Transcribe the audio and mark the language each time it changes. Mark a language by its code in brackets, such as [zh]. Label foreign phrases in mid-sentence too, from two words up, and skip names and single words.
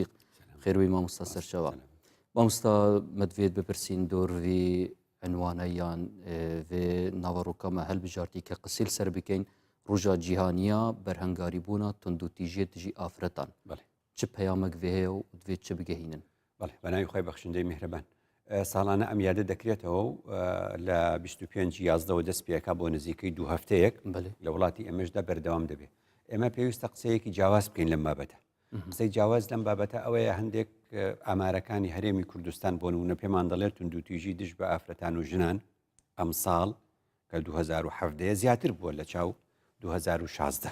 [ku] Xêr wî Mamosta serşeva. Mamosta me divêt bipirsîn dor vê enwaneyan vê naveroka me helbijartî ke qisîl ser bikeyn rûja cîhaniya berhengarîbûna tund û tîjiyê tijî afretan. Çi peyamek vê heye û divêt çi bigehînin? [ckb] بەناوی خۆی بەخشندەی میهرەبان. ساڵانە ئەم یادە دەکرێتەوە و لە 25 یازدەوە دەست پێەکە بۆ نزیکەی دوو هەفتەیەک لە وڵاتی ئێمەشدا بەردەوام دەبێت. ئێمە پێویستە قسەیەکی جیاواز بکەین لەم بابەتە. قسەی جیاواز لەم بابەتە ئەوەیە هەندێک ئامارەکانی هەرێمی کوردستان بۆ نمونە پێمان دەڵێت تند و تیژی دژ بە ئافرەتان و ژنان ئەم ساڵ کە 2017 زیاتر بووە لە چاو 2016.